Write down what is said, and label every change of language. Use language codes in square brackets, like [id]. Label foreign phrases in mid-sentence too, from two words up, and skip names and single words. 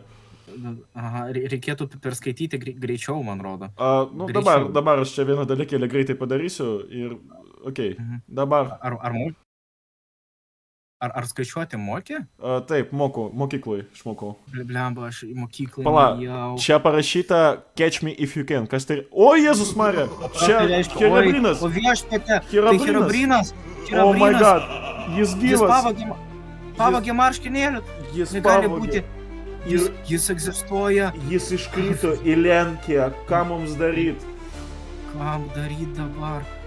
[lt] Aha, reikėtų perskaityti greičiau, man rodo. Nu, dabar aš čia vieną dalykėlį greitai padarysiu ir... Okei, dabar... Ar skaičiuoti mokė? Taip, mokyklai išmokau. Blemba, aš į mokyklą Pala, čia parašyta [en] Catch me if you can. [lt] Kas tai... O, Jėzus Marija! Čia Herobrinas! O viešpatė, tai Herobrinas! [en] Oh my god! [lt] Jis gyvas! Jis pavagė marškinėlių! Jis negali pavogė. būti! Jis egzistuoja! Jis iškrito į Lenkiją. Ką mums daryt? Kam daryt dabar?